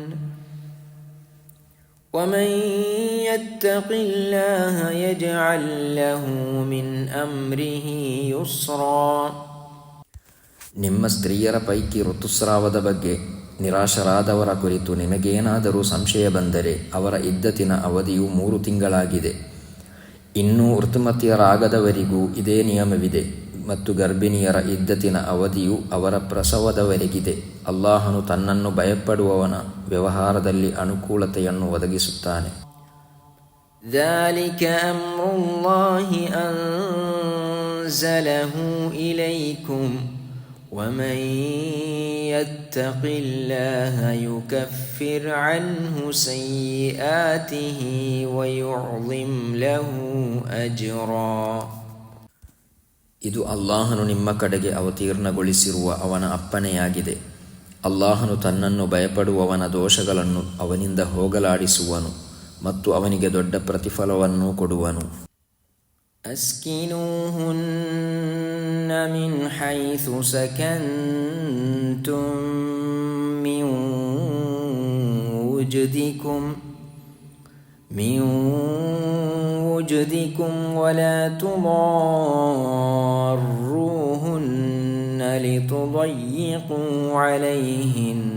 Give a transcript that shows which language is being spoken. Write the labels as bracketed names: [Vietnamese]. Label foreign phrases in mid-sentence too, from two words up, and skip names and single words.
[Arabic] ومن يتق الله يجعل له من أمره يسرا. [Kannada] ನಿಮ್ಮ ಸ್ತ್ರೀಯರ ಪೈಕಿ ಋತುಸ್ರಾವದ ಬಗ್ಗೆ ನಿರಾಶರಾದವರ ಕುರಿತು ನಿಮಗೇನಾದರೂ ಸಂಶಯ ಬಂದರೆ ಅವರ ಇದ್ದತಿನ ಅವಧಿಯು 3 ತಿಂಗಳಾಗಿದೆ. ಇನ್ನೂ ಋತುಮತಿಯರಾಗದವರಿಗೂ ಇದೇ ನಿಯಮವಿದೆ ಮತ್ತು ಗರ್ಭಿಣಿಯರ ಇದ್ದತಿನ ಅವಧಿಯು ಅವರ ಪ್ರಸವದವರೆಗಿದೆ. ಅಲ್ಲಾಹನು ತನ್ನನ್ನು ಭಯಪಡುವವನ ವ್ಯವಹಾರದಲ್ಲಿ ಅನುಕೂಲತೆಯನ್ನು ಒದಗಿಸುತ್ತಾನೆ. [Arabic] ذلك أمر الله أنزله إليكم ومن يتق الله يكفر عنه سيئاته ويعظم له أجرا. [Kannada] ಇದು ಅಲ್ಲಾಹನು ನಿಮ್ಮ ಕಡೆಗೆ ಅವತೀರ್ಣಗೊಳಿಸಿರುವ ಅವನ ಅಪ್ಪಣೆಯಾಗಿದೆ. ಅಲ್ಲಾಹನು ತನ್ನನ್ನು ಭಯಪಡುವವನ ದೋಷಗಳನ್ನು ಅವನಿಂದ ಹೋಗಲಾಡಿಸುವನು ಮತ್ತು ಅವನಿಗೆ ದೊಡ್ಡ ಪ್ರತಿಫಲವನ್ನು ಕೊಡುವನು. [Arabic] أسكنوهن من حيث سكنتم من وجدكم ولا تضاروهن لتضيقوا عليهن